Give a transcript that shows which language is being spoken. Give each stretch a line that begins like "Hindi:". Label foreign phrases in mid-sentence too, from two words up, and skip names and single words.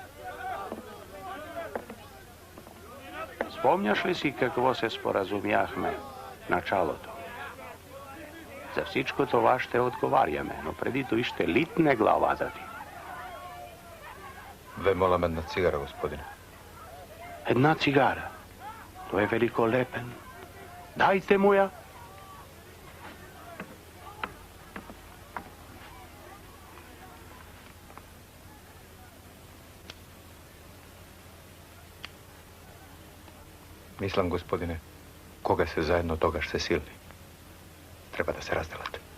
Bulgarian: Спомняш ли си какво се споразумяхме в началото? За всичко това ще отговаряме, но преди той ще литне главата ти.
Macedonian: Ве молам една цигара, господине.
Bulgarian: Една цигара? Той е великолепен. Дайте му я.
Macedonian: Мислам, господине, кога се заедно, тогаш се силни. Треба да се разделат.